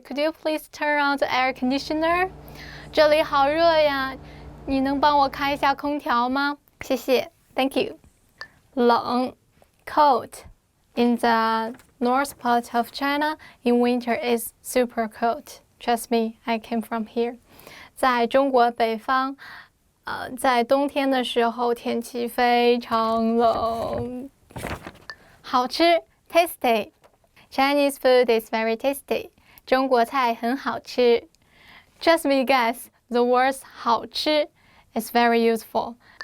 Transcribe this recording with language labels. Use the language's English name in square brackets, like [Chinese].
[English] Could you please turn on the air conditioner? [Chinese] 这里好热呀，你能帮我开一下空调吗？谢谢 ，Thank you. 冷 cold. [English] In the north part of China, in winter is super cold. Trust me, I came from here. [Chinese] 在中国北方，在冬天的时候天气非常冷。好吃 tasty. [English] Chinese food is very tasty. [Chinese] 中国菜很好吃。 [English] Trust me, guys, the words 好吃 is very useful.